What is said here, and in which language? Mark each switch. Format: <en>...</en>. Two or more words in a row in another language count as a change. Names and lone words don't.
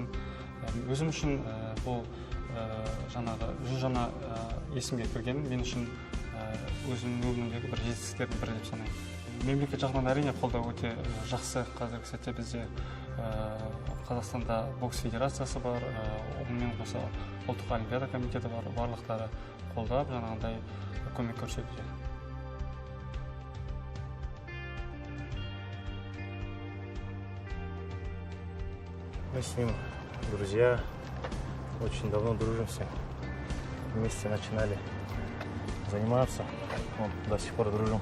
<kk>Өзім үшін бұл жаңағы жүз жаңа есімге кіргенім мен үшін өзімнің өмірімдегі бір жетістіктердің бірі деп санаймын. Мемлекет жағынан әрине қолдау өте жақсы. Қазіргі сәтте бізде Қазақстанда бокс федерациясы бар, онымен қоса ұлттық олимпиада комитеті бар, барлықтары қолдап, жаңағындай көмек көрсетуде.</kk> <ru>Мы с ним друзья, очень давно дружимся. Вместе начинали заниматься, до сих пор дружим.</ru>